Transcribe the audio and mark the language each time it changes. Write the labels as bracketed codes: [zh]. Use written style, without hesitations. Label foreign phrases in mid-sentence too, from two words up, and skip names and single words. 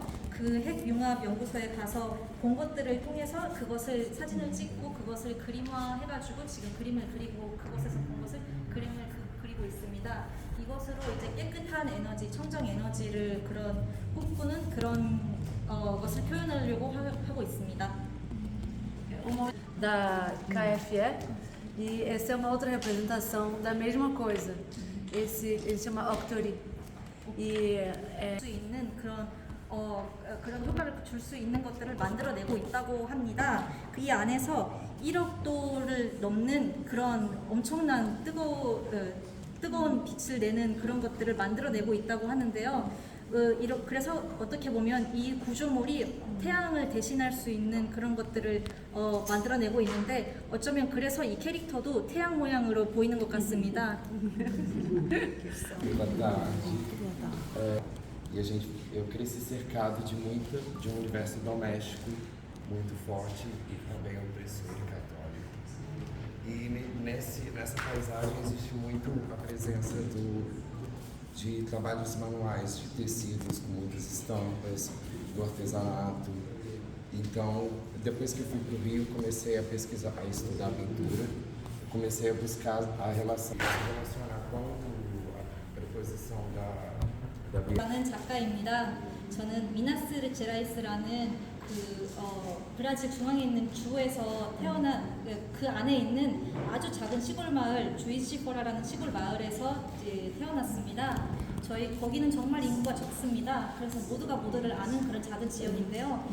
[ko] 그 핵융합연구소에 가서 본 것들을 통해서 그것을 사진을 찍고 그것을 그림화해가지고 지금 그림을 그리고 그곳에서 본 것을 그림을 그리고 있습니다. 이것으로 이제 깨끗한 에너지, 청정 에너지를 꿈꾸는 그런 것을 표현하려고 하고 있습니다. [pt] da KFE e essa é uma outra representação da mesma coisa. Ele chama Octori. [ko] 수 있는 그런 효과를 줄 수 있는 것들을 만들어내고 있다고 합니다. 이 안에서 1억 도를 넘는 그런 엄청난 뜨거운 빛을 내는 그런 것들을 만들어내고 있다고 하는데요. 그래서 어떻게 보면 이 구조물이 태양을 대신할 수 있는 그런 것들을 만들어내고 있는데 어쩌면 그래서 이 캐릭터도 태양 모양으로 보이는 것 같습니다. [pt] Boa tarde. Eu cresci cercado de um universo doméstico muito forte e também opressor e católico. E nessa paisagem existe muito a presença de trabalhos manuais, de tecidos com muitas estampas, do artesanato. Então, depois que eu fui para o Rio, comecei a pesquisar, a estudar pintura, comecei a buscar a relacionar com a preposição da [ko] 저는 작가입니다. 저는 미나스 제라이스라는 브라질 중앙에 있는 주에서 태어난 그 안에 있는 아주 작은 시골 마을 주이시포라라는 시골 마을에서 태어났습니다. 거기는 정말 인구가 적습니다. 그래서 모두가 모두를 아는 그런 작은 지역인데요.